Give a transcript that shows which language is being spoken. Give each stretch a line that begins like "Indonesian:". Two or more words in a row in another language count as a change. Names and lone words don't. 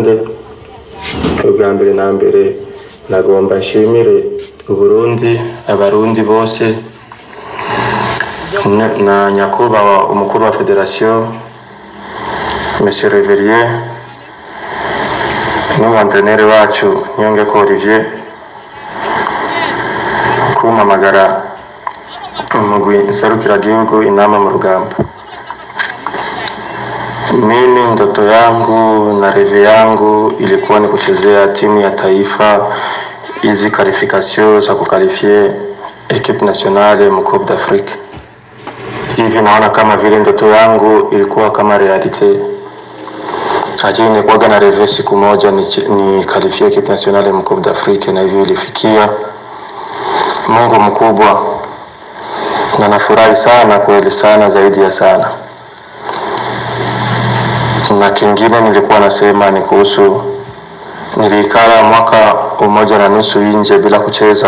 Rundi: Ubwa mbere na mbere nagomba nshimire Uburundi, abarundi bose na nyakubahwa umukuru wa federation Monsieur Reverier n'umuantreneri wacu Nyongeko Olivier kumamagara umugwi nserukira gihugu intamba mu rugamba.
Swahili: Mimi ndoto yangu na reve yangu ilikuwa ni kuchezea timu ya taifa hizi qualification za kukalifie
French: equipe nationale
Swahili: mu Coupe d'Afrique. Hivi naona kama vile ndoto yangu ilikuwa kama realite. Lakini nilikuwa na reve siku moja ni kalifie
French: equipe nationale
Swahili: mu Coupe d'Afrique, na hivi ilifikia. Mungu mkubwa, na nafurahi sana kweli sana, zaidi ya sana. Na kingine nilikuwa nasema ni kuhusu nilikaa mwaka umoja na nusu nje bila kucheza.